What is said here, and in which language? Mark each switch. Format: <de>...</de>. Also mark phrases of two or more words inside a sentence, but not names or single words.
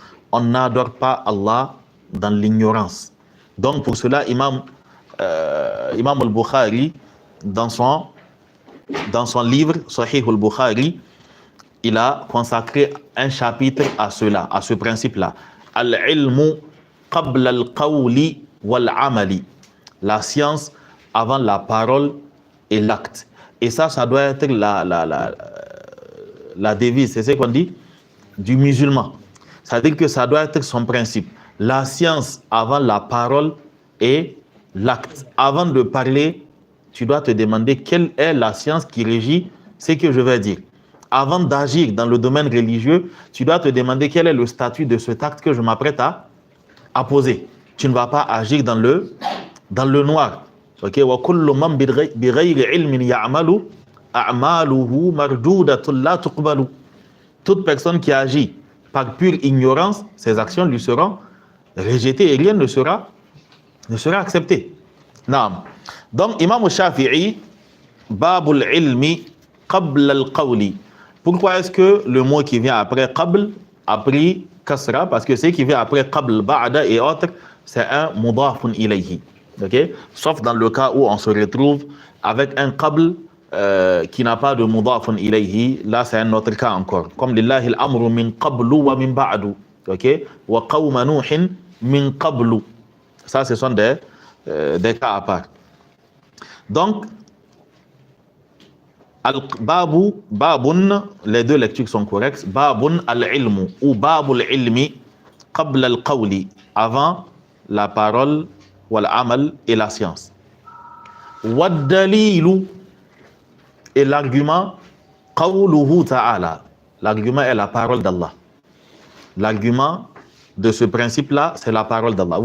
<fr>On n'adore pas Allah dans l'ignorance. Donc pour cela, Imam al-Bukhari, dans son livre Sahih al-Bukhari, il a consacré un chapitre à cela, à ce principe-là.</fr> <ar>العلم قبل القول والعمل.</ar> <fr>La science avant la parole et l'acte. Et ça doit être la devise, c'est ce qu'on dit, du musulman. C'est-à-dire que ça doit être son principe. La science avant la parole et l'acte. Avant de parler, tu dois te demander quelle est la science qui régit ce que je vais dire. Avant d'agir dans le domaine religieux, tu dois te demander quel est le statut de cet acte que je m'apprête à poser. Tu ne vas pas agir dans le noir.</fr> <ar>Ok, وكل من بغير علم يعمل أعماله مردودة لا تقبل.</ar> <fr>Toute personne qui agit par pure ignorance, ses actions lui seront rejetées et rien ne sera accepté. Naam.</fr> <ar>Donc Imam Shafi'i, باب العلم قبل القول.</ar> <fr>Pourquoi est-ce que le mot qui vient après qabl a pris kasra? Parce que ce qui vient après qabl, ba'da et autres, c'est un</fr> <ar>مضاف إليه.</ar> <fr>Okay? Sauf dans le cas où on se retrouve avec un qabl qui n'a pas de</fr> <ar>مضاف إليه,</ar> <fr>là c'est un autre cas encore.</fr> <ar>Comme لله الأمر من قبل ومن بعد.</ar> <fr>Okay?</fr> <ar>وقوم نوح من قبل.</ar> <fr>Ça, ce sont des cas à part. Donc, babun, les deux lectures sont correctes.</fr> <ar>باب العلم ou باب العلم قبل القول,</ar> <fr>avant la parole,</fr> <ar>والعمل</ar> <fr>et la science.</fr> <ar>والدليل,</ar> <fr>et l'argument,</fr> <ar>قوله تعالى.</ar> <fr>L'argument est la parole d'Allah. L'argument de ce principe-là, c'est la parole d'Allah.</fr>